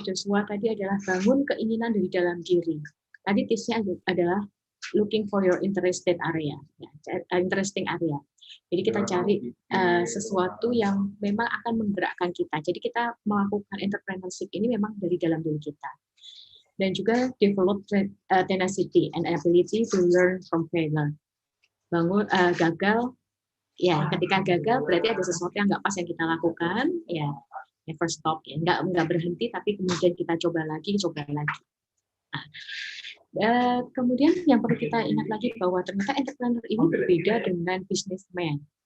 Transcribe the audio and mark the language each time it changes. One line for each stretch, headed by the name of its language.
Indonesian: Joshua tadi adalah bangun keinginan dari dalam diri. Tadi tipsnya adalah
English: looking for your interested area, ya, interesting area.
Indonesian: Jadi kita cari sesuatu yang memang akan menggerakkan kita. Jadi kita melakukan entrepreneurship ini memang dari dalam diri kita. Dan juga
English: develop tenacity and ability to learn from failure.
Indonesian: Bangun gagal, ya ketika gagal berarti ada sesuatu yang nggak pas yang kita lakukan, ya
English: never stop,
Indonesian: ya nggak berhenti, tapi kemudian kita coba lagi. Nah, kemudian yang perlu kita ingat lagi bahwa ternyata entrepreneur ini berbeda dengan businessman.